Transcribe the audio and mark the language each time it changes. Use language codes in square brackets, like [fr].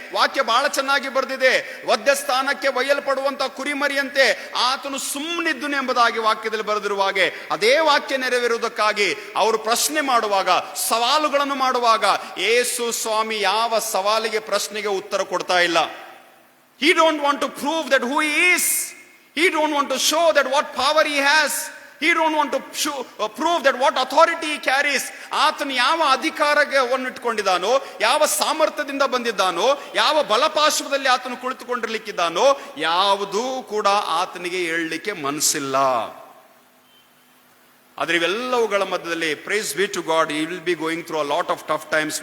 [kn] ವಾಕ್ಯ ಬಹಳ ಚೆನ್ನಾಗಿ ಬರೆದಿದೆ. ವಧ್ಯ ಸ್ಥಾನಕ್ಕೆ ಒಯ್ಯಲ್ಪಡುವಂತ ಕುರಿಮರಿಯಂತೆ ಆತನು ಸುಮ್ಮನಿದ್ದನು ಎಂಬುದಾಗಿ ವಾಕ್ಯದಲ್ಲಿ ಬರೆದಿರುವ ಹಾಗೆ ಅದೇ ವಾಕ್ಯ ನೆರವೇರುವುದಕ್ಕಾಗಿ ಅವರು ಪ್ರಶ್ನೆ ಮಾಡುವಾಗ, ಸವಾಲುಗಳನ್ನು ಮಾಡುವಾಗ ಯೇಸು ಸ್ವಾಮಿ ಯಾವ ಸವಾಲಿಗೆ, ಪ್ರಶ್ನೆಗೆ ಉತ್ತರ ಕೊಡ್ತಾ ಇಲ್ಲ. [en] He don't want to prove that who he is. He don't want to show that what power he has. He don't want to prove that what authority he carries. [kn] ಆತನು ಯಾವ ಅಧಿಕಾರವನ್ನು ಇಟ್ಕೊಂಡಿದ್ದಾನೋ, ಯಾವ ಸಾಮರ್ಥ್ಯದಿಂದ ಬಂದಿದ್ದಾನೋ, ಯಾವ ಬಲಪಾರ್ಶ್ವದಲ್ಲಿ ಆತನು ಕುಳಿತುಕೊಂಡಿರ್ಲಿಕ್ಕಿದ್ದಾನೋ, ಯಾವುದೂ ಕೂಡ ಆತನಿಗೆ ಹೇಳಲಿಕ್ಕೆ ಮನಸ್ಸಿಲ್ಲ. ಆದ್ರೆ ಇವೆಲ್ಲವುಗಳ ಮಧ್ಯದಲ್ಲಿ [en] Praise be to God, he will be going through a lot of tough times.